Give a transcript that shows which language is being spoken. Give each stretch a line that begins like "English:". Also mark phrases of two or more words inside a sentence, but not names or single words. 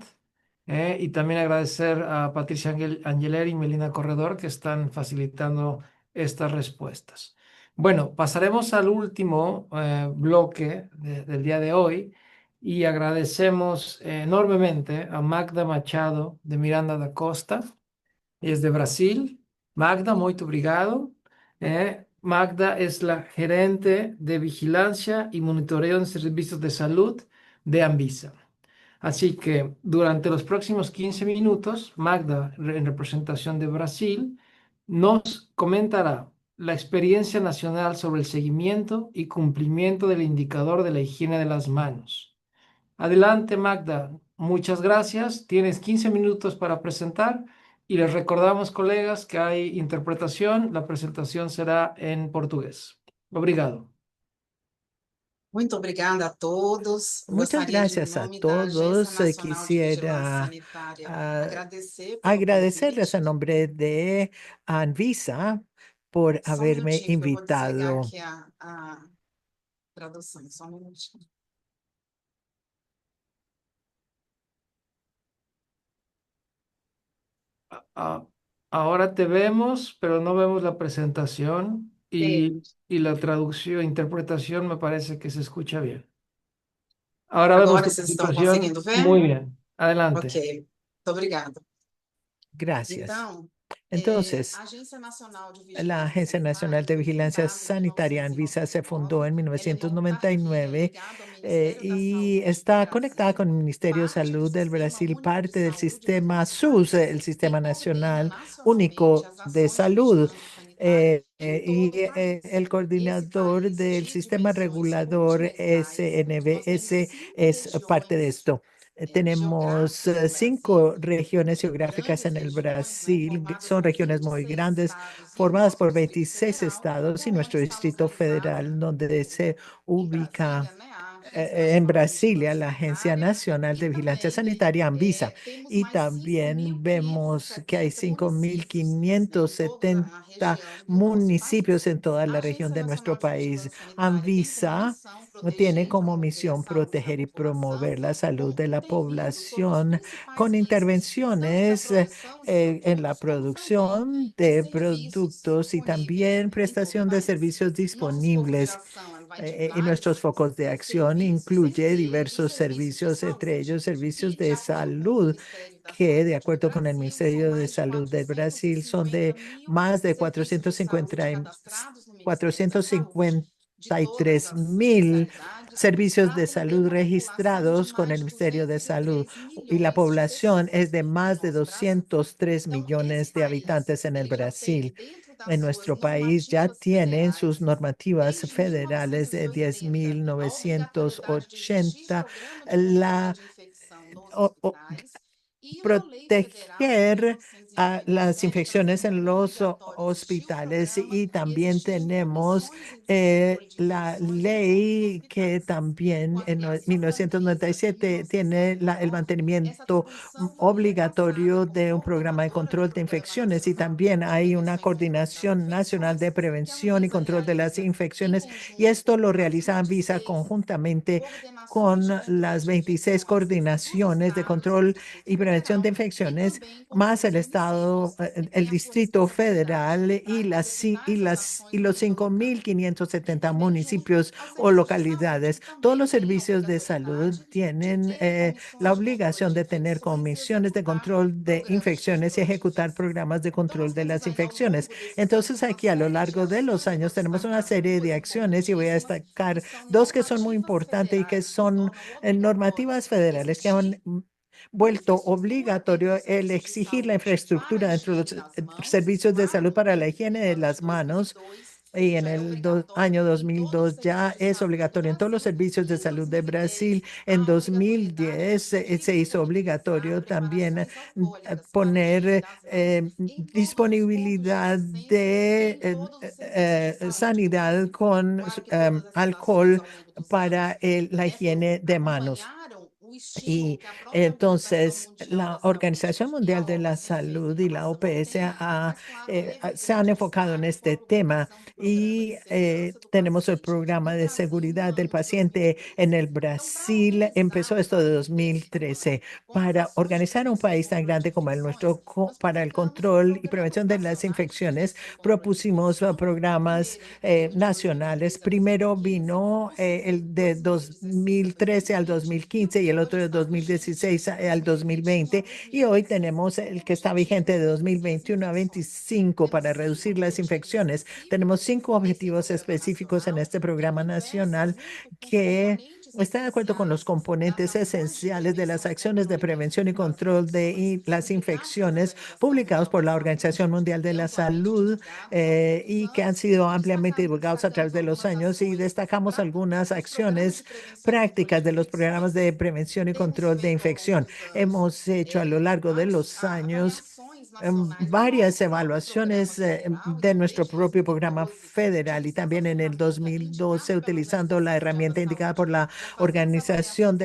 Spanish: Y también agradecer a Patricia Angeleri y Melina Corredor que están facilitando estas respuestas. Bueno, pasaremos al último bloque del día de hoy y agradecemos enormemente a Magda Machado de Miranda da Costa, es de Brasil.
Portuguese: Magda, muito obrigado.
Spanish: Magda es la gerente de vigilancia y monitoreo en servicios de salud de Anvisa. Así que durante los próximos 15 minutos, Magda, en representación de Brasil, nos comentará la experiencia nacional sobre el seguimiento y cumplimiento del indicador de la higiene de las manos. Adelante, Magda. Muchas gracias. Tienes 15 minutos para presentar Y les recordamos, colegas, que hay interpretación. La presentación será en portugués.
Portuguese: Obrigado. Muito obrigada a todos.
Spanish: Muchas
Portuguese: Gostaria de, em
Spanish: gracias a
Portuguese: nome da Agência
Spanish: todos.
Portuguese: Nacional de Vigilância
Spanish: Quisiera
Portuguese: Sanitária, ah, agradecer pelo
Spanish: agradecerles a
Portuguese: convite.
Spanish: nombre de Anvisa por
Portuguese: Só um
Spanish: haberme
Portuguese: minutinho que eu vou desligar
Spanish: invitado.
Portuguese: aqui a tradução, só um minutinho.
Spanish: Ah, ahora te vemos, pero no vemos la presentación y la traducción, interpretación me parece que se escucha bien. Ahora vemos
Portuguese: Agora
Spanish: tu
Portuguese: vocês estão
Spanish: presentación
Portuguese: conseguindo ver?
Spanish: muy bien.
Portuguese: Ok,
Spanish: Adelante.
Portuguese: muito obrigada.
Spanish: Gracias.
Portuguese: Então,
Spanish: Entonces,
Portuguese: a Agência Nacional de
Spanish: la
Portuguese: Vigilância
Spanish: Agencia Nacional de
Portuguese: Sanitária foi
Spanish: Vigilancia
Portuguese: fundada em
Spanish: Sanitaria, Anvisa, se fundó
Portuguese: 1999.
Spanish: en
Portuguese: Ela é uma autarquia
Spanish: 1999
Portuguese: ligada ao Ministério da
Spanish: y
Portuguese: Saúde do
Spanish: está conectada con
Portuguese: Brasil,
Spanish: el Ministerio de
Portuguese: parte do
Spanish: Salud del
Portuguese: Sistema
Spanish: Brasil,
Portuguese: Único de
Spanish: parte del
Portuguese: Saúde do
Spanish: sistema
Portuguese: nosso
Spanish: SUS,
Portuguese: país,
Spanish: el
Portuguese: e
Spanish: Sistema
Portuguese: coordena
Spanish: Nacional
Portuguese: nacionalmente
Spanish: Único
Portuguese: as
Spanish: de
Portuguese: ações de
Spanish: Salud,
Portuguese: vigilância sanitária em todo o
Spanish: el
Portuguese: país. Esse
Spanish: coordinador
Portuguese: país
Spanish: del
Portuguese: divide
Spanish: sistema
Portuguese: em ações
Spanish: regulador
Portuguese: continentais. Nós temos
Spanish: SNVS,
Portuguese: 5
Spanish: es parte de
Portuguese: regiões
Spanish: esto. Tenemos
Portuguese: geográficas no
Spanish: 5
Portuguese: Brasil,
Spanish: regiones geográficas
Portuguese: grandes
Spanish: en el
Portuguese: regiões, né,
Spanish: Brasil,
Portuguese: formadas
Spanish: son
Portuguese: por
Spanish: regiones muy
Portuguese: 26
Spanish: grandes,
Portuguese: estados e o
Spanish: formadas
Portuguese: nosso
Spanish: por
Portuguese: Distrito
Spanish: 26
Portuguese: Federal,
Spanish: estados y
Portuguese: onde
Spanish: nuestro
Portuguese: está
Spanish: Distrito
Portuguese: localizado
Spanish: Federal, donde se
Portuguese: em
Spanish: ubica
Portuguese: Brasília, né, a Agência
Spanish: en
Portuguese: Nacional de
Spanish: Brasilia,
Portuguese: Vigilância
Spanish: la Agencia
Portuguese: Sanitária,
Spanish: Nacional
Portuguese: e
Spanish: de Vigilancia
Portuguese: também
Spanish: Sanitaria, Anvisa.
Portuguese: temos
Spanish: Y
Portuguese: mais
Spanish: también vemos que hay
Portuguese: 5.570 municípios, né, em toda a
Spanish: 5.570
Portuguese: região do nosso
Spanish: municipios
Portuguese: país.
Spanish: en toda
Portuguese: A
Spanish: la región
Portuguese: Agência
Spanish: de nuestro
Portuguese: Nacional de
Spanish: país.
Portuguese: Vigilância Sanitária tem como
Spanish: Anvisa
Portuguese: missão
Spanish: tiene
Portuguese: proteger e
Spanish: como
Portuguese: promover a
Spanish: misión
Portuguese: saúde da
Spanish: proteger y
Portuguese: população,
Spanish: promover la salud de la
Portuguese: prevenindo sobre os
Spanish: población
Portuguese: principais
Spanish: con
Portuguese: riscos, tanto da
Spanish: intervenciones
Portuguese: produção de
Spanish: en la
Portuguese: produtos, como também
Spanish: producción
Portuguese: de
Spanish: de
Portuguese: serviços
Spanish: productos y
Portuguese: disponíveis
Spanish: también
Portuguese: em todo o
Spanish: prestación de
Portuguese: país.
Spanish: servicios
Portuguese: Nosso escopo de
Spanish: disponibles.
Portuguese: ação ela vai de
Spanish: Y nuestros
Portuguese: vários
Spanish: focos de acción
Portuguese: serviços,
Spanish: incluye
Portuguese: entre eles os
Spanish: diversos
Portuguese: serviços de
Spanish: servicios, entre
Portuguese: saúde,
Spanish: ellos servicios
Portuguese: que, de
Spanish: de
Portuguese: acordo com o
Spanish: salud,
Portuguese: Ministério da
Spanish: que de
Portuguese: Saúde do
Spanish: acuerdo con el
Portuguese: Brasil, são
Spanish: Ministerio de
Portuguese: mais de
Spanish: Salud del Brasil son
Portuguese: 450
Spanish: de
Portuguese: mil
Spanish: más de
Portuguese: serviços de saúde
Spanish: 450
Portuguese: cadastrados no Ministério da Saúde, de todas
Spanish: 453
Portuguese: as
Spanish: mil
Portuguese: especialidades,
Spanish: servicios
Portuguese: para
Spanish: de
Portuguese: atender
Spanish: salud
Portuguese: uma população de
Spanish: registrados con
Portuguese: mais
Spanish: el
Portuguese: de
Spanish: Ministerio de Salud
Portuguese: 203
Spanish: y la
Portuguese: milhões de
Spanish: población es
Portuguese: pessoas
Spanish: de
Portuguese: no
Spanish: más de
Portuguese: nosso Brasil.
Spanish: 203
Portuguese: Então, esse
Spanish: millones de
Portuguese: país,
Spanish: habitantes en el
Portuguese: ele já tem
Spanish: Brasil.
Portuguese: dentro das
Spanish: En
Portuguese: suas
Spanish: nuestro país ya
Portuguese: normativas
Spanish: tiene en sus
Portuguese: federais,
Spanish: normativas
Portuguese: desde
Spanish: federales de
Portuguese: 1980, a obrigatoriedade de existir
Spanish: 10.980
Portuguese: programa de controle
Spanish: la
Portuguese: de infecção nos o- o- hospitais e uma lei federal de
Spanish: proteger a las
Portuguese: 1997 também
Spanish: infecciones en
Portuguese: como
Spanish: los
Portuguese: obrigatório existir o
Spanish: hospitales
Portuguese: programa
Spanish: y
Portuguese: e
Spanish: también
Portuguese: existir
Spanish: tenemos
Portuguese: comissões de controle de
Spanish: la
Portuguese: infecções em todos os
Spanish: ley que
Portuguese: hospitais. Com
Spanish: también
Portuguese: a
Spanish: en
Portuguese: criação da Anvisa em
Spanish: 1997 tiene el
Portuguese: 1999, essa
Spanish: mantenimiento
Portuguese: atribuição também é passada
Spanish: obligatorio
Portuguese: por
Spanish: de un programa de
Portuguese: coordenadora do
Spanish: control de
Portuguese: Programa
Spanish: infecciones y
Portuguese: Nacional
Spanish: también
Portuguese: de
Spanish: hay una
Portuguese: Prevenção e Controle das
Spanish: coordinación nacional de
Portuguese: Infecções, que a
Spanish: prevención y
Portuguese: Anvisa
Spanish: control de las
Portuguese: realiza em
Spanish: infecciones y
Portuguese: conjunto
Spanish: esto lo
Portuguese: com as
Spanish: realiza Anvisa
Portuguese: 26
Spanish: conjuntamente
Portuguese: coordenações
Spanish: con
Portuguese: de controle
Spanish: las
Portuguese: de
Spanish: 26
Portuguese: infecções dos
Spanish: coordinaciones de
Portuguese: estados e do
Spanish: control
Portuguese: Distrito
Spanish: y prevención de
Portuguese: Federal, e
Spanish: infecciones,
Portuguese: também com os
Spanish: más el
Portuguese: municípios,
Spanish: Estado,
Portuguese: que
Spanish: el
Portuguese: têm a sua
Spanish: Distrito Federal
Portuguese: responsabilidade para executar as
Spanish: y
Portuguese: ações no
Spanish: los
Portuguese: nível local. E
Spanish: 5.570
Portuguese: também, junto
Spanish: municipios
Portuguese: ao
Spanish: o
Portuguese: Serviço de Saúde,
Spanish: localidades.
Portuguese: que
Spanish: Todos
Portuguese: também
Spanish: los
Portuguese: tem a
Spanish: servicios de salud
Portuguese: obrigatoriedade de
Spanish: tienen
Portuguese: ter
Spanish: la
Portuguese: comissões de controle
Spanish: obligación
Portuguese: de
Spanish: de tener
Portuguese: infecções e
Spanish: comisiones de
Portuguese: executar
Spanish: control de
Portuguese: programas de
Spanish: infecciones y
Portuguese: controle de
Spanish: ejecutar
Portuguese: infecção.
Spanish: programas de
Portuguese: Então, nós
Spanish: control de
Portuguese: temos
Spanish: las
Portuguese: aí, ao
Spanish: infecciones.
Portuguese: longo desses anos,
Spanish: Entonces,
Portuguese: uma
Spanish: aquí a lo
Portuguese: série de
Spanish: largo de los
Portuguese: ações. Eu vou
Spanish: años tenemos una
Portuguese: destacar
Spanish: serie de
Portuguese: duas
Spanish: acciones y voy a
Portuguese: importantíssimas, que
Spanish: destacar
Portuguese: são
Spanish: dos que son muy
Portuguese: normativas
Spanish: importantes y que
Portuguese: federais que
Spanish: son
Portuguese: tornam obrigatório
Spanish: normativas federales que han
Portuguese: existir
Spanish: vuelto
Portuguese: infraestrutura dentro
Spanish: obligatorio
Portuguese: dos
Spanish: el
Portuguese: serviços de
Spanish: exigir la
Portuguese: saúde para a
Spanish: infraestructura dentro de
Portuguese: higiene
Spanish: los
Portuguese: das mãos,
Spanish: servicios de
Portuguese: lá
Spanish: salud
Portuguese: no
Spanish: para la higiene de
Portuguese: ano de
Spanish: las manos.
Portuguese: 2002,
Spanish: Y en
Portuguese: já é
Spanish: el
Portuguese: obrigatório
Spanish: año
Portuguese: em todos os
Spanish: 2002
Portuguese: serviços
Spanish: ya
Portuguese: de
Spanish: es
Portuguese: saúde do
Spanish: obligatorio en todos los
Portuguese: Brasil,
Spanish: servicios
Portuguese: e
Spanish: de
Portuguese: em
Spanish: salud de
Portuguese: 2010
Spanish: Brasil. En
Portuguese: a obrigatoriedade de
Spanish: 2010 se hizo
Portuguese: disponibilizar
Spanish: obligatorio también
Portuguese: preparações alcoólicas para a higiene
Spanish: poner
Portuguese: das mãos em todos os postos de
Spanish: disponibilidad
Portuguese: assistência e
Spanish: de
Portuguese: em todos os serviços de saúde do
Spanish: sanidad
Portuguese: Brasil,
Spanish: con
Portuguese: para que todas essas ações
Spanish: alcohol
Portuguese: ao longo dos anos,
Spanish: para la
Portuguese: né, foram,
Spanish: higiene de manos.
Portuguese: acompanharam o estímulo
Spanish: Y
Portuguese: que a própria Organização
Spanish: entonces
Portuguese: Mundial da
Spanish: la
Portuguese: Saúde
Spanish: Organización
Portuguese: e a
Spanish: Mundial de la
Portuguese: OCDE,
Spanish: Salud
Portuguese: a
Spanish: y la
Portuguese: passam a
Spanish: OPS
Portuguese: ter, mas claro,
Spanish: se han
Portuguese: evidentemente
Spanish: enfocado en
Portuguese: destaque
Spanish: este
Portuguese: por
Spanish: tema
Portuguese: ocupação do Programa
Spanish: y
Portuguese: de Segurança do
Spanish: tenemos el
Portuguese: Paciente
Spanish: programa
Portuguese: no
Spanish: de
Portuguese: Brasil no
Spanish: seguridad del
Portuguese: ano de
Spanish: paciente en
Portuguese: 2013.
Spanish: el
Portuguese: Então, para
Spanish: Brasil. Empezó
Portuguese: organizar um
Spanish: esto de
Portuguese: país desse
Spanish: 2013
Portuguese: tamanho, com as
Spanish: para
Portuguese: ações de
Spanish: organizar un
Portuguese: prevenção e
Spanish: país tan
Portuguese: controle de
Spanish: grande como el
Portuguese: infecções,
Spanish: nuestro
Portuguese: nós
Spanish: para el
Portuguese: colocamos
Spanish: control y
Portuguese: programas
Spanish: prevención de las
Portuguese: nacionais de
Spanish: infecciones.
Portuguese: prevenção e controle de
Spanish: Propusimos
Portuguese: infecção.
Spanish: programas
Portuguese: Primeiro, em fevereiro de
Spanish: nacionales.
Portuguese: 2013 a
Spanish: Primero
Portuguese: 2015,
Spanish: vino
Portuguese: o segundo
Spanish: el
Portuguese: em
Spanish: de
Portuguese: 2016 a
Spanish: 2013 al
Portuguese: 2020 e o
Spanish: 2015 y
Portuguese: que
Spanish: el otro
Portuguese: hoje
Spanish: de
Portuguese: está vigente
Spanish: 2016 al
Portuguese: de 21 a
Spanish: 2020. Y hoy
Portuguese: 2025,
Spanish: tenemos
Portuguese: com
Spanish: el
Portuguese: o
Spanish: que está
Portuguese: objetivo
Spanish: vigente
Portuguese: de
Spanish: de
Portuguese: reduzir as
Spanish: 2021 a
Portuguese: infecções.
Spanish: 25
Portuguese: Temos
Spanish: para
Portuguese: 5
Spanish: reducir las
Portuguese: objetivos
Spanish: infecciones.
Portuguese: específicos
Spanish: Tenemos 5
Portuguese: nesse
Spanish: objetivos
Portuguese: programa
Spanish: específicos en
Portuguese: nacional
Spanish: este
Portuguese: que
Spanish: programa
Portuguese: conversa
Spanish: nacional
Portuguese: junto com os
Spanish: que
Portuguese: componentes
Spanish: está de acuerdo con los
Portuguese: essenciais das
Spanish: componentes
Portuguese: ações de
Spanish: esenciales de las
Portuguese: prevenção e
Spanish: acciones de
Portuguese: controle
Spanish: prevención y
Portuguese: das
Spanish: control de
Portuguese: infecções,
Spanish: las
Portuguese: publicados pela
Spanish: infecciones
Portuguese: Organização
Spanish: publicados
Portuguese: Mundial
Spanish: por
Portuguese: da
Spanish: la
Portuguese: Saúde
Spanish: Organización Mundial de
Portuguese: e
Spanish: la
Portuguese: amplamente
Spanish: Salud
Portuguese: divulgados ao longo dos
Spanish: y que han
Portuguese: anos,
Spanish: sido
Portuguese: e
Spanish: ampliamente divulgados a través
Portuguese: destacamos
Spanish: de los
Portuguese: algumas
Spanish: años y
Portuguese: ações
Spanish: destacamos algunas
Portuguese: dos programas de
Spanish: acciones
Portuguese: prevenção e controle
Spanish: prácticas
Portuguese: de
Spanish: de los programas de
Portuguese: infecções.
Spanish: prevención y
Portuguese: Temos
Spanish: control de
Portuguese: feito ao longo
Spanish: infección.
Portuguese: dos anos
Spanish: Hemos hecho a lo largo de los años
Portuguese: avaliações
Spanish: varias evaluaciones de nuestro propio programa federal y también en el 2012, utilizando la herramienta indicada por la Organización de